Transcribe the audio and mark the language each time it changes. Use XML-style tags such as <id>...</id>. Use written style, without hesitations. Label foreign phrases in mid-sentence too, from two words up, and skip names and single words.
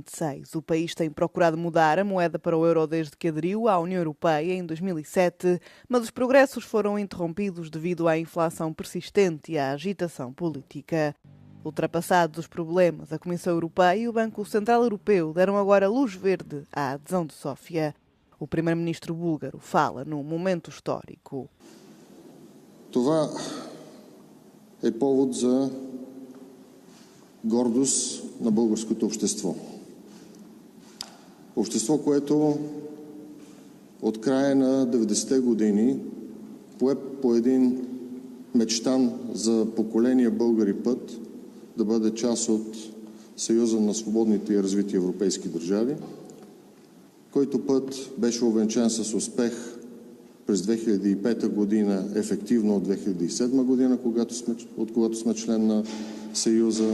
<pt>O país tem procurado mudar a moeda para o euro desde que aderiu à União Europeia em 2007, mas os progressos foram interrompidos devido à inflação persistente e à agitação política. Ultrapassados os problemas, a Comissão Europeia e o Banco Central Europeu deram agora luz verde à adesão de Sófia. O primeiro-ministro búlgaro fala num momento histórico.</pt> <bg>Това е повод за гордост на българското общество. Общество, което от края на 90-те години пое по един мечтан за поколения българи път да бъде част от Съюза на свободните и развити европейски държави, който път беше увенчан с успех през 2005 година, ефективно от 2007 година, от когато сме член на Съюза.</bg>